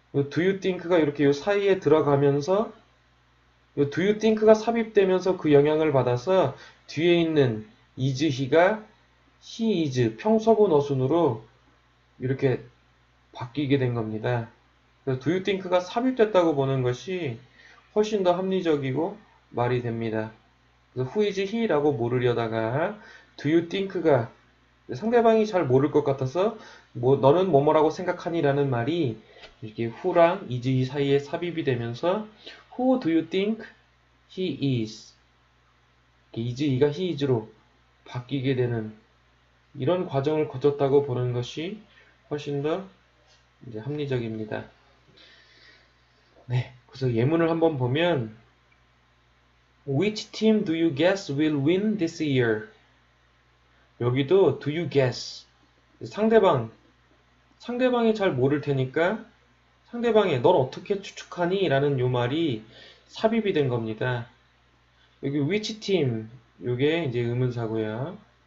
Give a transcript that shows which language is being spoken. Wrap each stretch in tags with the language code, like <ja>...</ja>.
<ko>do you think가 이렇게 요 사이에 들어가면서 요 do you think가 삽입되면서 그 영향을 받아서 뒤에 있는 is he가 he is 평서문 어순으로 이렇게 바뀌게 된 겁니다. 그래서 do you think가 삽입됐다고 보는 것이 훨씬 더 합리적이고 말이 됩니다. 그래서</ko> <en>who is he</en> <ko>라고 물으려다가 do you think가 상대방이 잘 모를 것 같아서 너는 뭐뭐라고 생각하니? 라는 말이 이렇게 who랑 is he 사이에 삽입이 되면서</ko> <en>who do you think he is?</en> <ko>is he가 he is로 바뀌게 되는 이런 과정을 거쳤다고 보는 것이 훨씬 더 이제 합리적입니다. 네, 그래서 예문을 한번 보면</ko> <en>Which team do you guess will win this year?</en> <ko>여기도 do you guess 상대방이 잘 모를 테니까 상대방이 넌 어떻게 추측하니? 라는 요 말이 삽입이 된 겁니다. 여기 which team 요게 이제 의문사고요.</ko>